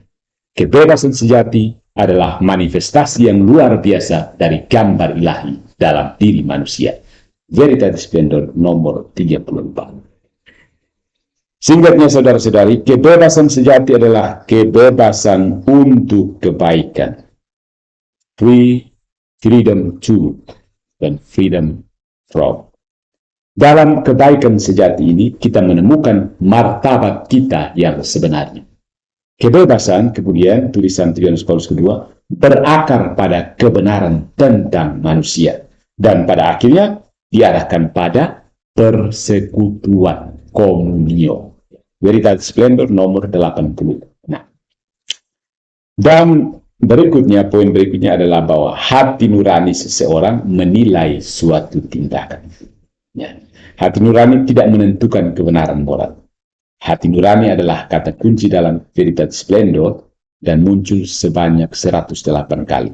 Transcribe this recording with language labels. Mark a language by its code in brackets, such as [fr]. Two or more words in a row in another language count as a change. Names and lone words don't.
[id] Kebebasan sejati adalah manifestasi yang luar biasa dari gambar ilahi dalam diri manusia. Veritatis Splendor nomor 34. Singkatnya saudara-saudari, kebebasan sejati adalah kebebasan untuk kebaikan. [en] Freedom to dan freedom from. [id] Dalam kebaikan sejati ini, kita menemukan martabat kita yang sebenarnya. Kebebasan, kemudian tulisan Yohanes Paulus II, berakar pada kebenaran tentang manusia. Dan pada akhirnya, diarahkan pada persekutuan, komunio. Veritatis Splendor nomor 80. Nah, dan berikutnya, poin berikutnya adalah bahwa hati nurani seseorang menilai suatu tindakan. Ya. Hati nurani tidak menentukan kebenaran moral. Hati nurani adalah kata kunci dalam Veritatis Splendor dan muncul sebanyak 108 kali.